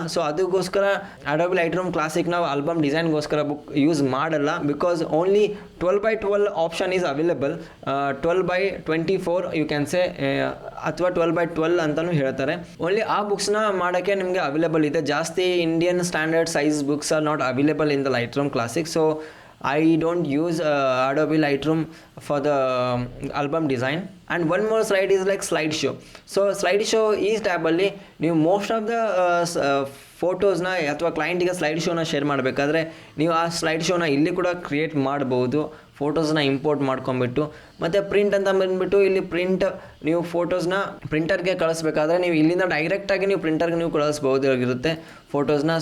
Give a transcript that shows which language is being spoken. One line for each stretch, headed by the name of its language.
Kannada: So ಅದಕ್ಕೋಸ್ಕರ Adobe Lightroom classic ನಾವು album ಡಿಸೈನ್ಗೋಸ್ಕರ book use ಮಾಡಲ್ಲ,
English: Because only 12x12 option is available.
Kannada: 12x24
English: you can say,
Kannada: ಅಥವಾ 12x12 ಅಂತಲೂ ಹೇಳ್ತಾರೆ. ಓನ್ಲಿ ಆ ಬುಕ್ಸ್ನ ಮಾಡೋಕ್ಕೆ ನಿಮಗೆ ಅವೈಲೇಬಲ್ ಇದೆ. ಜಾಸ್ತಿ
English: Indian standard size books are not available in the Lightroom Classic. So I don't use Adobe Lightroom for the album design. And one more slide is like slideshow.
Kannada: So slideshow ಈ ಟ್ಯಾಬಲ್ಲಿ ನೀವು most of the ಫೋಟೋಸ್ನ ಅಥವಾ ಕ್ಲೈಂಟಿಗೆ slide ಶೋನ share ಮಾಡಬೇಕಾದ್ರೆ ನೀವು ಆ slide ಶೋನ ಇಲ್ಲಿ ಕೂಡ create ಮಾಡ್ಬೋದು, ಫೋಟೋಸ್ನ import ಮಾಡ್ಕೊಂಬಿಟ್ಟು. ಮತ್ತು ಪ್ರಿಂಟ್ ಅಂತ ಬಂದುಬಿಟ್ಟು ಇಲ್ಲಿ ನೀವು ಫೋಟೋಸ್ನ ಪ್ರಿಂಟರ್ಗೆ ಕಳಿಸ್ಬೇಕಾದ್ರೆ ನೀವು ಇಲ್ಲಿಂದ ಡೈರೆಕ್ಟಾಗಿ ನೀವು ಪ್ರಿಂಟರ್ಗೆ ನೀವು ಕಳಿಸ್ಬೋದಾಗಿರುತ್ತೆ ಫೋಟೋಸ್ನ.